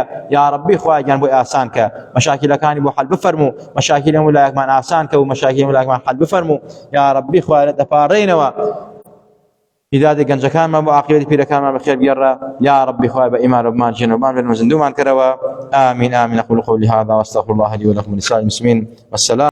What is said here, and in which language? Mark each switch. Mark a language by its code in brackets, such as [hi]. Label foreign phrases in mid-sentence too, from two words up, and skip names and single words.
[ckb] یا ڕەبی خوایە گیان بۆی ئاسان کە، مەشاکیلەکانی بۆ حەل بفەرموو، مەشاکیل هەموو لایەکمان ئاسان کە و مەشاکیل هەموو لایەکمان حەل بفەرموو. یا ڕەبی خوایە لە دەپاڕێنەوە، هداية گەنجەکان ما بۆ عاقبەتی پیرەکانمان بەخێر بگێڕە. یا ڕەبی خوای بە ئیمان و بمان ژێنەوەمان بێنە و زیندومان کەرەوە. آمین آمین. [ar] أقول قولي هذا وأستغفر الله لي ولكم ولسائر المسلمين. والسلام